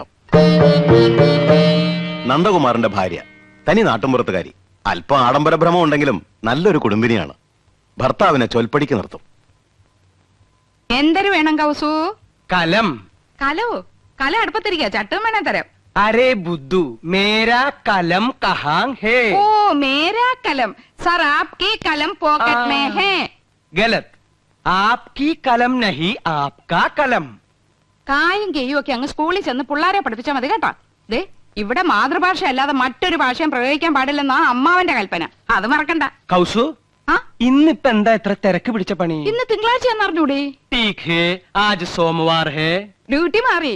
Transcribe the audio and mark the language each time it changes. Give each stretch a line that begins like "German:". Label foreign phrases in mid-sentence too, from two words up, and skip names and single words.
Malayalam: നന്ദകുമാറിന്റെ ഭാര്യ തനി നാട്ടുമ്പുറത്തുകാരി. അല്പം ആഡംബര ഭ്രമം ഉണ്ടെങ്കിലും നല്ലൊരു കുടുംബിനിയാണ്. ഭർത്താവിനെ ചൊൽപ്പടിക്ക് നിർത്തും. എന്തൊരു വേണം കൗസു? കലം. കലോ? കല അടുപ്പത്തിരിക്കുക, ചട്ടും വേണേ തരാം.
Hindi: अरे बुद्धू, मेरा कलम कहाँ है? ओ मेरा कलम सर, आपकी कलम पॉकेट में है. गलत. आपकी कलम नहीं, आपका कलम.
Malayalam: കായും കെയ്യും ഒക്കെ അങ്ങ് സ്കൂളിൽ ചെന്ന് പിള്ളേരെ പഠിപ്പിച്ചാൽ മതി കേട്ടോ. ദേ ഇവിടെ മാതൃഭാഷ അല്ലാതെ മറ്റൊരു ഭാഷയും പ്രയോഗിക്കാൻ പാടില്ലെന്നാ അമ്മാവന്റെ കൽപ്പന. അത് മറക്കണ്ട. കൗസു ആ ഇന്നിപ്പോ എന്താ എത്ര തിരക്ക് പിടിച്ച പണി? ഇന്ന് തിങ്കളാഴ്ച എന്നറിഞ്ഞൂടെ?
Hindi: आज सोमवार है.
Malayalam: ഡ്യൂട്ടി മാറി.